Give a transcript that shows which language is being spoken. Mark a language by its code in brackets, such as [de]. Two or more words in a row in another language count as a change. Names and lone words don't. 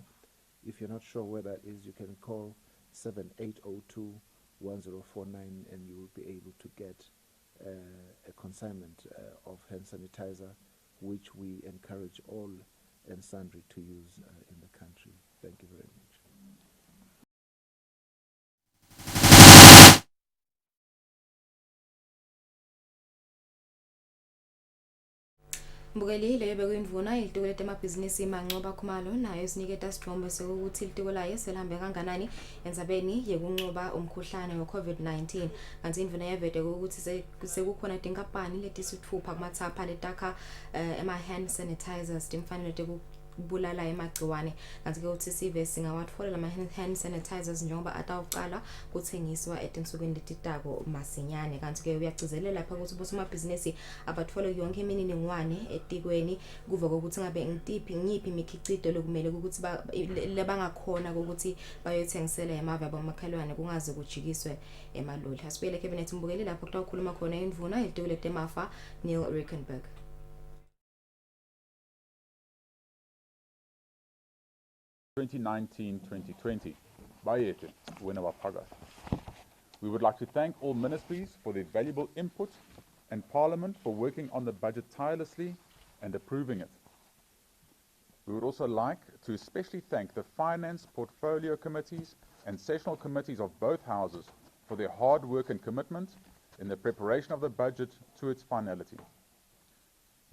[en] If you're not sure where that is, you can call 7802 1049 and you will be able to get a consignment of hand sanitizer, which we encourage all and sundry to use in the country. Thank you very much. [ss] Mbukeli leyo bekuyimvuna ilitiko letemabhizinisi Mancoba Khumalo nayo siniketa sithombe sokuthi ilitiko layo selihambe kanganani enzabeni yekunqoba umkhuhlane we-COVID-19. Kanti imvuna yavete ukuthi sekukhona tinkampani letisithupha kumathapha letakha ama- [en] hand sanitizers [ss] timfanele bulala emagciwane. Kanti ke uthi sive singawatfola lama [en] hand sanitizers [ss] njengoba atawuqala kuthengiswa etinsukwini letitako masinyane. Kanti ke uyagcizelela lapha ukuthi bosomabhizinisi abathole yonke imininingwane etikweni kuva kokuthi ngabe ngiyiphi imikhicito lokumele ukuthi labangakhona ukuthi bayothengisela emave abomakhelwane kungaze kujikiswe emaloli. Asibuyele cabinet Mbukeli lapho kutawukhuluma khona imvuna ilitiko letemafa Neil Rickenberg. 2019-2020. Bayete, Winnawapaga. [en] We would like to thank all ministries for their valuable input and Parliament for working on the budget tirelessly and approving it. We would also like to especially thank the Finance Portfolio Committees and Sessional Committees of both Houses for their hard work and commitment in the preparation of the budget to its finality.